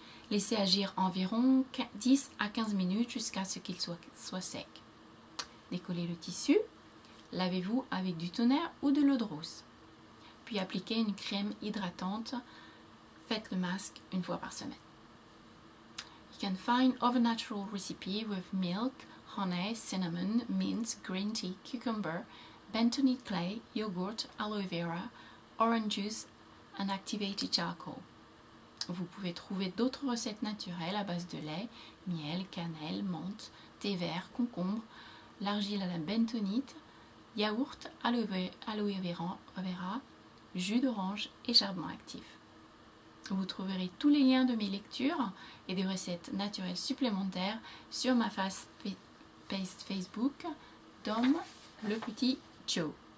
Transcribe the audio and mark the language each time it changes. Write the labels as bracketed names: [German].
[French] Laissez agir environ 10 à 15 minutes jusqu'à ce qu'il soit sec. Décollez le tissu, lavez-vous avec du tonnerre ou de l'eau de rose. Puis appliquez une crème hydratante. Faites le masque 1 fois par semaine. [English] You can find other natural recipe with milk, honey, cinnamon, mint, green tea, cucumber, bentonite clay, yogurt, aloe vera, orange juice and activated charcoal. [French] Vous pouvez trouver d'autres recettes naturelles à base de lait, miel, cannelle, menthe, thé vert, concombre, l'argile à la bentonite, yaourt, aloe vera, jus d'orange et charbon actif. Vous trouverez tous les liens de mes lectures et des recettes naturelles supplémentaires sur ma page Facebook, Dom Le Petit Joe.